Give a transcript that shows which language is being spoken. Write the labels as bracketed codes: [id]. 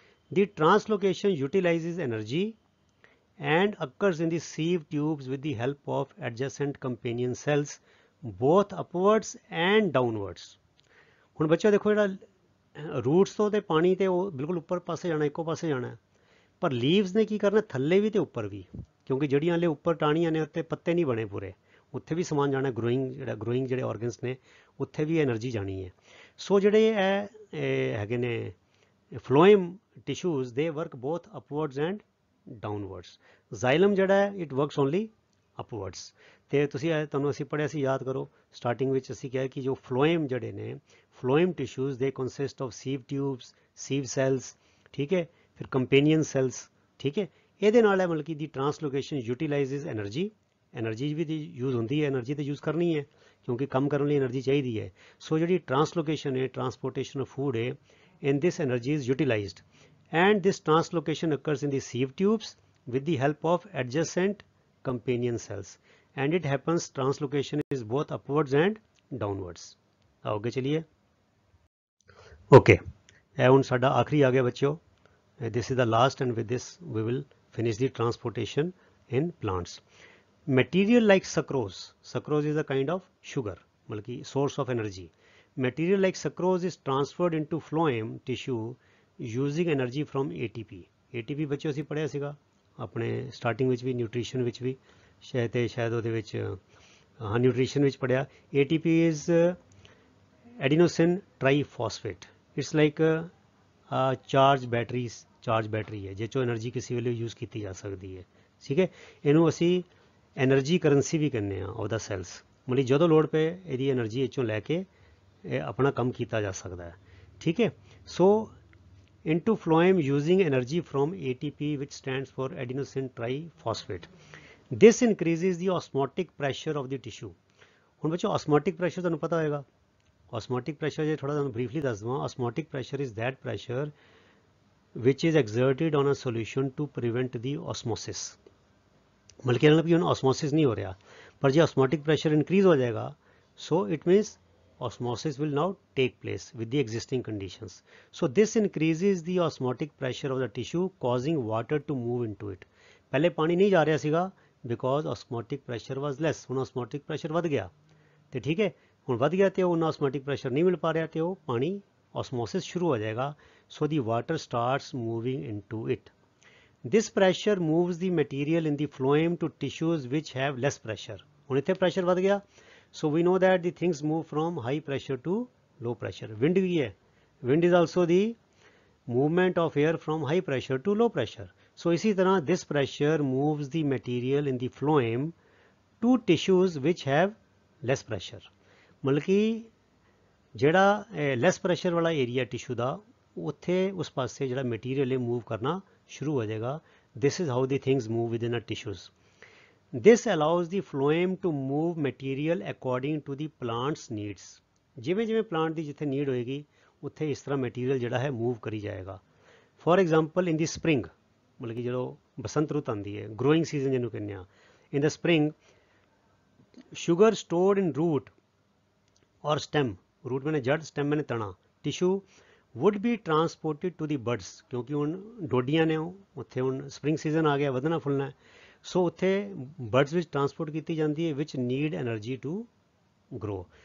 [en] The translocation utilizes energy and occurs in the sieve tubes with the help of adjacent companion cells both upwards and downwards। [pa] ਹੁਣ ਬੱਚਿਓ ਦੇਖੋ, ਜਿਹੜਾ roots ਤੋਂ ਤੇ ਪਾਣੀ ਤੇ ਉਹ ਬਿਲਕੁਲ ਉੱਪਰ ਪਾਸੇ ਜਾਣਾ, ਇੱਕੋ ਪਾਸੇ ਜਾਣਾ, ਪਰ ਲੀਵਸ ਨੇ ਕੀ ਕਰਨਾ, ਥੱਲੇ ਵੀ ਤੇ ਉੱਪਰ ਵੀ, ਕਿਉਂਕਿ ਜਿਹੜੀਆਂ ਹਲੇ ਉੱਪਰ ਟਾਹਣੀਆਂ ਨੇ ਉੱਤੇ ਪੱਤੇ ਨਹੀਂ ਬਣੇ ਪੂਰੇ, ਉੱਥੇ ਵੀ ਸਮਾਨ ਜਾਣਾ, ਗਰੋਇੰਗ ਜਿਹੜੇ ਆਰਗਨਸ ਨੇ ਉੱਥੇ ਵੀ ਐਨਰਜੀ ਜਾਣੀ ਹੈ। ਸੋ ਜਿਹੜੇ ਇਹ ਹੈਗੇ ਨੇ ਫਲੋਇਮ ਟਿਸ਼ੂਜ਼, [en] They work both upwards and downwards. [pa] ਜ਼ਾਈਲਮ ਜਿਹੜਾ ਹੈ [en] It works only upwards. [pa] ਤੇ ਤੁਸੀਂ ਤੁਹਾਨੂੰ ਅਸੀਂ ਪੜ੍ਹਿਆ ਸੀ, ਯਾਦ ਕਰੋ, ਸਟਾਰਟਿੰਗ ਵਿੱਚ ਅਸੀਂ ਕਿਹਾ ਕਿ ਜੋ ਫਲੋਇਮ ਜਿਹੜੇ ਨੇ, ਫਲੋਇਮ ਟਿਸ਼ੂਜ਼ ਦੇ [en] consist of sieve tubes, sieve cells, [pa] ਠੀਕ ਹੈ, ਫਿਰ ਕੰਪੇਨੀਅਨ ਸੈਲਸ। ਠੀਕ ਹੈ, ਇਹਦੇ ਨਾਲ ਹੈ ਮਤਲਬ ਕਿ [en] The translocation utilizes energy. [pa] ਐਨਰਜੀ ਵੀ ਦੀ ਯੂਜ਼ ਹੁੰਦੀ ਹੈ, ਐਨਰਜੀ ਤਾਂ ਯੂਜ਼ ਕਰਨੀ ਹੈ ਕਿਉਂਕਿ ਕੰਮ ਕਰਨ ਲਈ ਐਨਰਜੀ ਚਾਹੀਦੀ ਹੈ। ਸੋ ਜਿਹੜੀ ਟਰਾਂਸਲੋਕੇਸ਼ਨ ਹੈ, [en] Transportation of food ਹੈ, in this energy is utilized, and this translocation occurs in the sieve tubes with the help of adjacent companion cells, and it happens, translocation is both upwards and downwards। [hi] आगे चलिए। [pa] Okay, ਇਹ ਹੁਣ ਸਾਡਾ ਆਖਰੀ ਆ ਗਿਆ ਬੱਚਿਓ। [en] this is the last, and with this we will finish the transportation in plants। material like sucrose, sucrose is a kind of sugar, [hi] मतलब कि [en] source of energy। material like sucrose is transferred into phloem tissue using energy from ATP। [pa] ATP ਬੱਚਿਓ ਅਸੀਂ ਪੜ੍ਹਿਆ ਸੀਗਾ ਆਪਣੇ starting ਵਿੱਚ ਵੀ, nutrition ਵਿੱਚ ਵੀ, ਸ਼ਾਇਦ ਉਹਦੇ ਵਿੱਚ ਨਿਊਟ੍ਰੀਸ਼ਨ ਵਿੱਚ ਪੜ੍ਹਿਆ। [en] ATP is adenosine triphosphate। It's like charge battery [pa] ਹੈ, ਜਿਹ 'ਚੋਂ ਐਨਰਜੀ ਕਿਸੇ ਵੇਲੇ ਯੂਜ਼ ਕੀਤੀ ਜਾ ਸਕਦੀ ਹੈ। ਠੀਕ ਹੈ, ਇਹਨੂੰ ਅਸੀਂ ਐਨਰਜੀ ਕਰੰਸੀ ਵੀ ਕਹਿੰਦੇ ਹਾਂ ਉਹਦਾ ਸੈਲਸ, ਮਤਲਬ ਜਦੋਂ ਲੋੜ ਪਏ ਇਹਦੀ ਐਨਰਜੀ ਇਹ 'ਚੋਂ ਲੈ ਕੇ ਇਹ ਆਪਣਾ ਕੰਮ ਕੀਤਾ ਜਾ ਸਕਦਾ ਹੈ। [hi] ठीक है. [en] So into phloem using energy from ATP, which stands for adenosine triphosphate. This increases the osmotic pressure of the tissue. [pa] ਹੁਣ ਬੱਚੋ osmotic pressure ਤੁਹਾਨੂੰ ਪਤਾ ਹੋਏਗਾ. [en] Osmotic pressure [pa] ਜੇ ਥੋੜਾ ਤੁਹਾਨੂੰ [en] briefly [pa] ਦੱਸ ਦਵਾਂ, [en] osmotic pressure is that pressure which is exerted on a solution to prevent the osmosis. [hi] मतलब कि ਹੁਣ osmosis नहीं हो रहा, पर ਜੇ osmotic pressure increase हो जाएगा, [en] so it means osmosis will now take place with the existing conditions. So this increases the osmotic pressure of the tissue, causing water to move into it. [hi] पहले पानी नहीं जा रहा सीगा [en] because osmotic pressure was less. [pa] ਹੁਣ osmotic pressure ਵੱਧ ਗਿਆ ਤੇ ਠੀਕ ਹੈ, ਹੁਣ ਵੱਧ ਗਿਆ ਤੇ ਉਹਨਾਂ osmotic pressure ਨਹੀਂ ਮਿਲ ਪਾ ਰਿਹਾ ਤੇ ਉਹ ਪਾਣੀ osmosis ਸ਼ੁਰੂ ਹੋ ਜਾਏਗਾ. [en] So the water starts moving into it. This pressure moves the material in the phloem to tissues which have less pressure. [pa] ਹੁਣ ਇੱਥੇ pressure ਵੱਧ ਗਿਆ. [en] So we know that the things move from high pressure to low pressure. Wind [hi] भी है. [en] Wind is also the movement of air from high pressure to low pressure. So [hi] इसी तरह [en] this pressure moves the material in the phloem to tissues which have less pressure. [hi] मतलब कि [pa] ਜਿਹੜਾ less pressure वाला area tissue ਦਾ ਉੱਥੇ ਉਸ ਪਾਸੇ ਜਿਹੜਾ material ਹੈ move ਕਰਨਾ ਸ਼ੁਰੂ ਹੋ ਜਾਏਗਾ. [en] This is how the things move within a tissues. This allows the phloem to move material according to the plant's needs. [pa] ਜਿਵੇਂ ਜਿਵੇਂ plant ਦੀ ਜਿੱਥੇ need ਹੋਏਗੀ ਉੱਥੇ ਇਸ ਤਰ੍ਹਾਂ material ਜਿਹੜਾ ਹੈ move ਕਰੀ ਜਾਏਗਾ. [en] For example, in the spring, [pa] ਮਤਲਬ ਕਿ ਜਦੋਂ ਬਸੰਤ ਰੁੱਤ ਆਉਂਦੀ ਹੈ, [en] growing season [pa] ਜਿਹਨੂੰ ਕਹਿੰਦੇ ਆ, [en] in the spring sugar stored in root or stem, root [pa] ਮੈਨੇ ਜੜ, [en] stem [pa] ਮੈਨੇ ਤਣਾ, [en] tissue would be transported to the buds. [pa] ਕਿਉਂਕਿ ਹੁਣ ਡੋਡੀਆਂ ਨੇ ਉੱਥੇ ਹੁਣ spring season ਆ ਗਿਆ, ਵਧਣਾ ਫੁੱਲਣਾ ਹੈ. ਸੋ ਉੱਥੇ ਬਰਡਸ ਵਿੱਚ ਟਰਾਂਸਪੋਰਟ ਕੀਤੀ ਜਾਂਦੀ ਹੈ [en] Which need energy to grow.